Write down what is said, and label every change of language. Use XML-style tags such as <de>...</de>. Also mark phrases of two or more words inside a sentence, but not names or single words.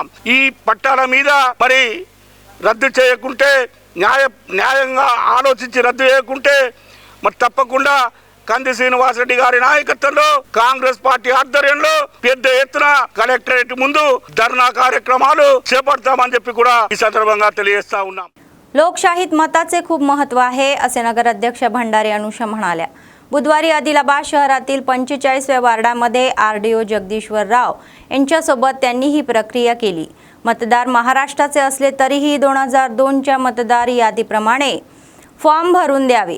<te>ఈ పట్టాల మీద మరి రద్దు చేయకుంటే న్యాయంగా ఆలోచించి రద్దు చేయకుంటే మరి తప్పకుండా కంది శ్రీనివాసరెడ్డి గారి నాయకత్వంలో కాంగ్రెస్ పార్టీ ఆధ్వర్యంలో పెద్ద ఎత్తున కలెక్టరేట్ ముందు ధర్నా కార్యక్రమాలు చేపడతామని చెప్పి కూడా ఈ సందర్భంగా తెలియజేస్తా ఉన్నాం.</te> <mr>लोकशाहीत मताचे खूप महत्त्व आहे, असे नगराध्यक्ष भंडारी अनुषा म्हणाल्या. बुधवारी आदिलाबाद शहरातील 45व्या वार्डामध्ये RDO जगदीश्वर राव यांच्यासोबत त्यांनी ही प्रक्रिया केली. मतदार महाराष्ट्राचे असले तरीही 2002च्या मतदार यादीप्रमाणे फॉर्म भरून द्यावे.</mr>